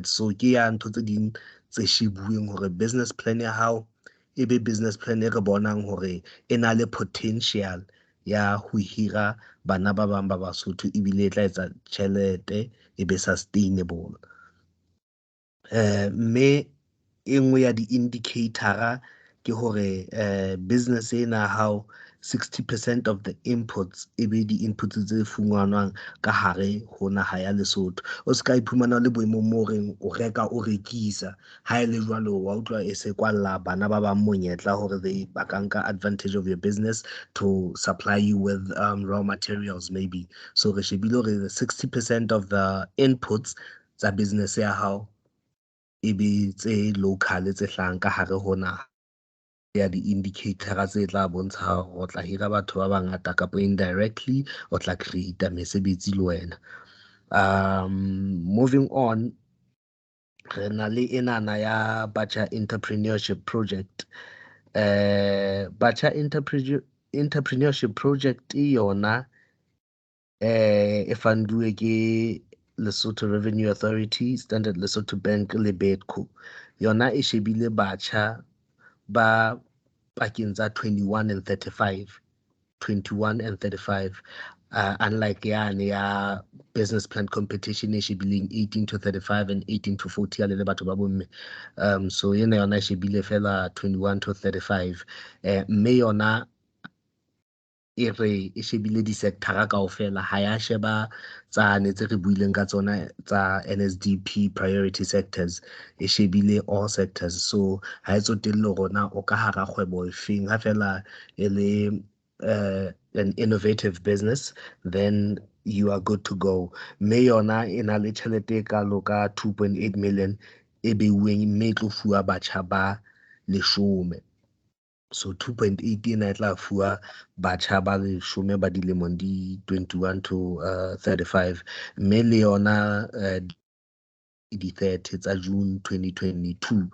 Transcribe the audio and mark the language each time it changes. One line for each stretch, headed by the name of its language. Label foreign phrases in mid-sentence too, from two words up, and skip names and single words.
Southern Sotho: So ke ya ntho tse ding tse shebuweng hore
English: business plan
Southern Sotho: ya hao e be
English: business plan
Southern Sotho: e re bonang hore e na le potential ya ho hira bana ba bang ba Basotho, ebile e tla etsa tjhelete e be sustainable. Mme e nngwe ya di-indicator-a ke hore business ena hao
English: 60% of the inputs
Southern Sotho: e be di-inputs tse fumanwang ka hare ho naha ya Lesotho. O ska iphumana le boemong mo reng o reka o rekisa, ha e le jwalo wa utlwa e se kwalla bana ba bang monyetla hore ba ka nka
English: advantage of your business to supply you with raw materials maybe.
Southern Sotho: So re shebile hore
English: 60% of the inputs
Southern Sotho: tsa business ya hao e be tse local tse hlahang ka hare ho naha. Ya di-indicator tse tla bontsha o tla hira batho ba bangata kapo indirectly o tla create mesebetsi le wena.
English: Moving on,
Southern Sotho: re na le enana ya Batjha Entrepreneurship Project. Batjha Entrepreneurship Project yona e funduwe ke Lesotho Revenue Authority, Standard Lesotho Bank le BEDCO. Yona e shebile batjha ba pakeng tsa 21 and 35, unlike yane ya
English: business plan competition
Southern Sotho: e shebileng 18 to 35 and 18 to 40 le batho ba bomme. So yena yona e shebile fela 21 to 35, mme yona e re e shebile di-sector kaofela, ha ya sheba tsane tse re buileng ka tsona tsa
English: NSDP priority sectors,
Southern Sotho: e shebile
English: all sectors.
Southern Sotho: So ha e tsotelle rona o ka hara kgwebo efeng, ha fela e le
English: an innovative business, then you are good to go.
Southern Sotho: Mme yona e na le tjhelete e kalo ka 2.8 million e beuweng, mme e tlo fuwa batjha ba 10. So 2.8 ena e tla fuwa batjha ba 10 ba dilemong di 21 to 35, mme le yona di 30 tsa June 2022.